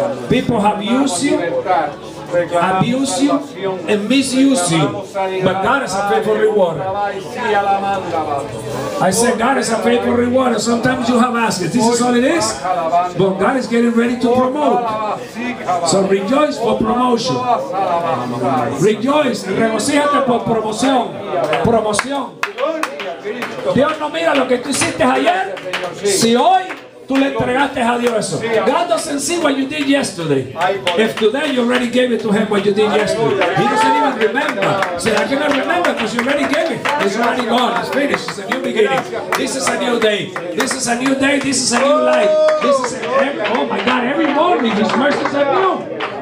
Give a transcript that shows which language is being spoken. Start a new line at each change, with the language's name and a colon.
English: People have used you, abuse you, and misuse you, but God is a faithful rewarder. I said God is a faithful rewarder. Sometimes you have asked, this is all it is, but God is getting ready to promote. So rejoice for promotion. Rejoice,
Spanish: regocíjate por promoción. Promoción. Dios no mira lo que tú hiciste ayer, si hoy tú le entregaste a Dios eso.
English: God doesn't see what you did yesterday. If today you already gave it to Him what you did yesterday, He doesn't even remember. Say, I cannot remember because you already gave it. It's already gone. It's finished. It's a new beginning. This is a new day. This is a new day. This is a new life. This is oh my God, every morning His mercies are new.